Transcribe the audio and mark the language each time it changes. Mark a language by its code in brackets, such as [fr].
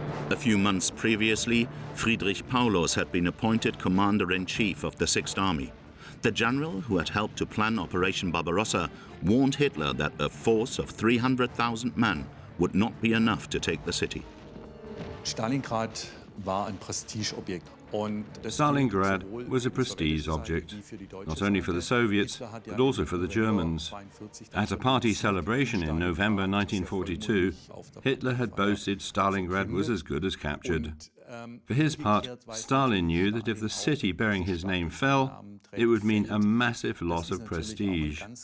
[en] A few months previously, Friedrich Paulos had been appointed commander-in-chief of the Sixth Army. The general who had helped to plan Operation Barbarossa warned Hitler that a force of 300,000 men would not be enough to take the city. [de] Stalingrad war ein Prestigeobjekt. [en] Stalingrad was a prestige object, not only for the Soviets, but also for the Germans. At a party celebration in November 1942, Hitler had boasted Stalingrad was as good as captured. For his part, Stalin knew that if the city bearing his name fell, it would mean a massive loss of prestige.